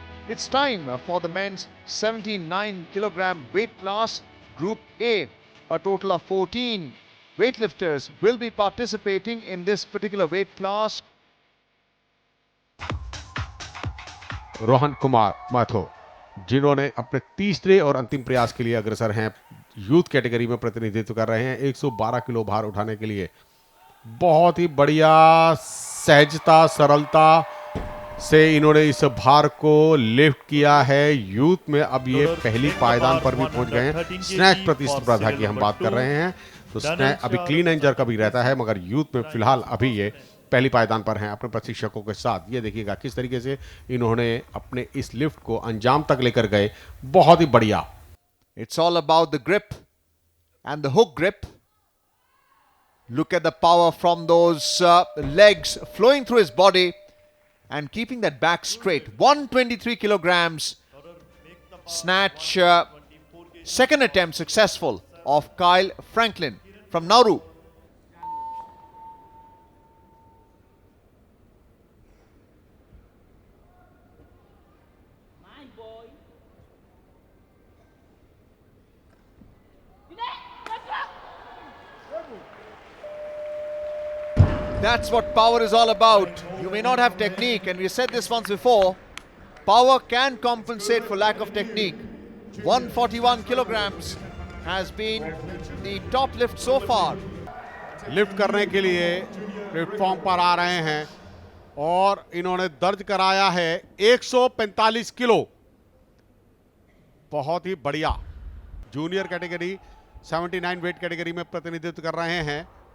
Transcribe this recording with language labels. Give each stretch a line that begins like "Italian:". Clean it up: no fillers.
English: It's time for the men's 79 kilogram weight class Group A. A total of 14 weightlifters will be participating in this particular weight class.
Hindi: Rohan Kumar माथो, जिन्होंने अपने तीसरे और अंतिम प्रयास के लिए अग्रसर हैं, यूथ कैटेगरी में प्रतिनिधित्व कर रहे हैं 112 किलो भार उठाने के लिए। बहुत ही बढ़िया सहजता, सरलता से इन्होंने इस भार को लिफ्ट किया है। यूथ में अब ये पहली पायदान पर भी पहुंच गए हैं। स्नैच प्रतिस्पर्धा की हम बात कर रहे हैं, तो स्नैच अभी क्लीन एंड जर्क का भी रहता है, मगर यूथ में फिलहाल अभी ये पहली पायदान पर हैं अपने प्रशिक्षकों के साथ। ये देखिएगा किस तरीके से इन्होंने अपने इस लिफ्ट को अंजाम तक लेकर गए। बहुत ही बढ़िया।
English: It's all about the grip and the hook grip. Look at the power from those legs flowing through his body and keeping that back straight. 123 kilograms snatch, second attempt successful of Kyle Franklin from Nauru. That's what power is all about. You may not have technique, and we said this once before. Power can compensate for lack of technique. 141 kilograms has been the top lift so far.
Hindi: Lift करने के लिए platform पर आ रहे हैं और इन्होंने दर्ज कराया है 145 किलो। बहुत ही बढ़िया। जूनियर कैटेगरी 79 वेट कैटेगरी में प्रतिनिधित्व कर रहे हैं।